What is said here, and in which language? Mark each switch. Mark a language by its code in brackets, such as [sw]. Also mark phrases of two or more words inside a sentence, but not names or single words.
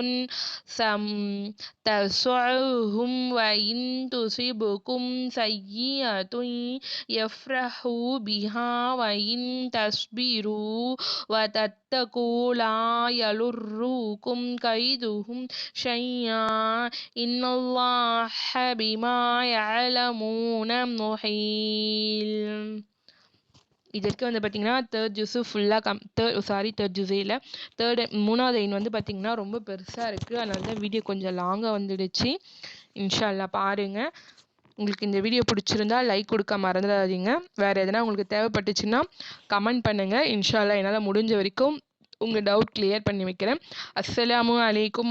[ar] تسعهم وإن تصبكم سيئة يفرحوا بها وإن تصبروا وتتقوا لا يضركم كيدهم شيئا إن الله بما يعملون محيط. [ta] இதற்கு வந்து பார்த்தீங்கன்னா தேர்ட் ஜூஸு ஃபுல்லாக தேர்ட் ஜூஸே மூணாவது ஐன் வந்து பார்த்தீங்கன்னா ரொம்ப பெருசாக இருக்குது. அதனால தான் வீடியோ கொஞ்சம் லாங்காக வந்துடுச்சு. [ar] إن شاء الله [ta] பாருங்கள். உங்களுக்கு இந்த வீடியோ பிடிச்சிருந்தா லைக் கொடுக்க மறந்துடாதீங்க. வேறு எதனா உங்களுக்கு தேவைப்பட்டுச்சுன்னா கமெண்ட் பண்ணுங்கள். [ar] إن شاء الله [ta] என்னால் முடிஞ்ச வரைக்கும் உங்கள் [en] doubt clear [ta] பண்ணி வைக்கிறேன்.